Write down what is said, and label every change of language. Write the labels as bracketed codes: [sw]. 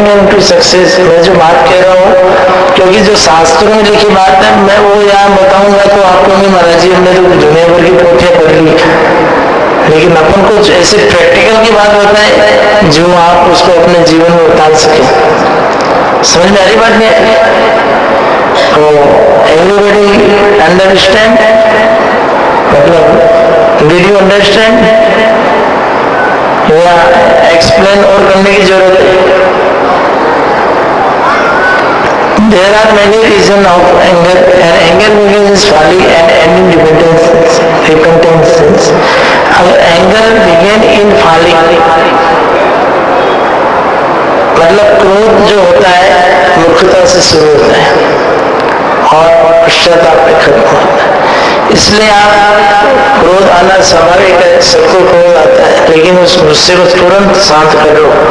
[en] to success, [hi] मैं जो बात कह रहा हूँ, क्योंकि जो शास्त्रों में लिखी बात है मैं वो यहाँ बताऊंगा तो आपको नहीं, महाराज जी हमने तो दुनिया भर की पोथियां पढ़ ली, लेकिन अपन को ऐसे प्रैक्टिकल की बात बताए जो आप उसको अपने जीवन में उतार सके। समझ में आ रही बात नहीं? तो [en] everybody understand, [hi] मतलब [en] did you understand [hi] या एक्सप्लेन और करने की जरूरत है? [en] There are many reasons of anger, and anger begins folly and end in repentance. [hi] अगर [en] anger begin in folly, [hi] मतलब क्रोध जो होता है मूर्खता से शुरू होता है और पश्चाताप पे खत्म होता है। इसलिए आप क्रोध आना स्वाभाविक है, सबको क्रोध आता है, लेकिन उस गुस्से को तुरंत शांत कर लो।